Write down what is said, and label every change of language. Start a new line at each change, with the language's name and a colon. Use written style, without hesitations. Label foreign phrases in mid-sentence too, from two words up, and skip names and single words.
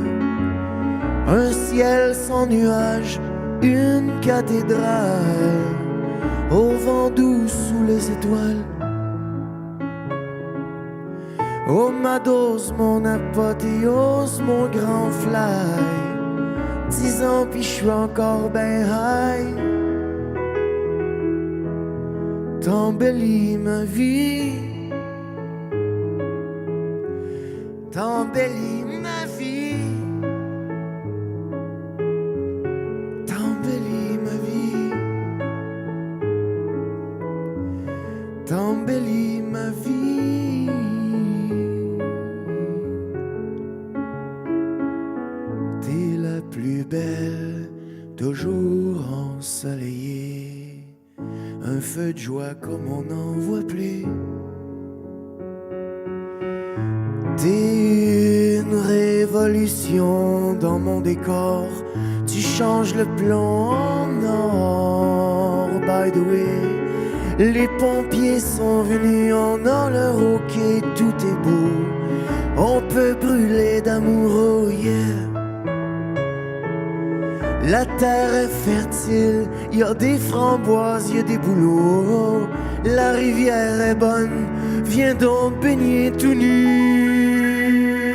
French: Un ciel sans nuages, une cathédrale, au vent doux sous les étoiles. Oh ma dose, mon apothéose, mon grand fly. 10 ans pis j'suis encore ben high. T'embellis ma vie, t'embellis ma vie, t'embellis ma vie, t'embellis ma vie. T'es la plus belle, toujours ensoleillée, un feu de joie comme on n'en voit plus. T'es une révolution dans mon décor, tu changes le plomb en or.
English: By the way,
French: les pompiers sont venus, on a leur ok, tout est beau. On peut brûler d'amour,
English: oh yeah.
French: La terre est fertile, y a des framboises, y a des bouleaux. La rivière est bonne, viens donc baigner tout nu.